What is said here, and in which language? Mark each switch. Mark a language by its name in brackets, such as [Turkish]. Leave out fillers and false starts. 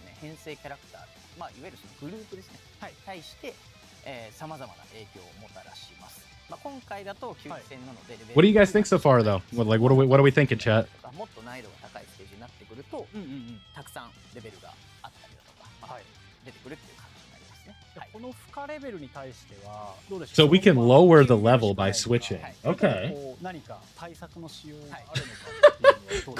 [Japanese] 編成キャラクター、まあ、いわゆるそのグループですね、はい、対してさまざまな影響をもたらします。まあ、今回だと9戦なので、 [English] What do you guys think so far, though? What are we thinking, chat? [Japanese] もっと難易度が高いステージになってくると、たくさんレベルがあったりだとか、はい、出てくるっていう感じになりますね。はい、この負荷レベルに対してはどうでしょう。 [English] So we can lower the level by switching. Okay. [Japanese] 何か対策の仕様があるのか。